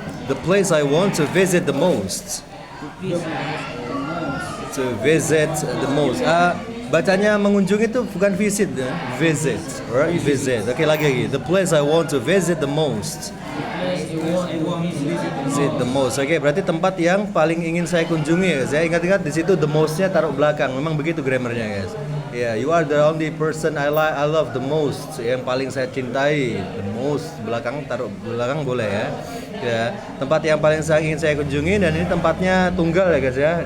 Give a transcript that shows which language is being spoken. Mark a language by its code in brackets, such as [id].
[en] The place I want to visit the most. To visit the most. [id] Bacanya mengunjungi itu bukan visit ya. [en] Visit. Alright, visit. [id] Oke, lagi. [en] The place I want to visit the most. Visit the most. [id] Oke, berarti tempat yang paling ingin saya kunjungi ya. Saya ingat-ingat di situ the most-nya taruh belakang. Memang begitu grammarnya, guys. [en] Yeah, you are the only person I love the most. [id] Yang paling saya cintai, the most. Belakang taruh belakang boleh ya. Ya, tempat yang paling ingin saya kunjungi, dan ini tempatnya tunggal ya guys ya.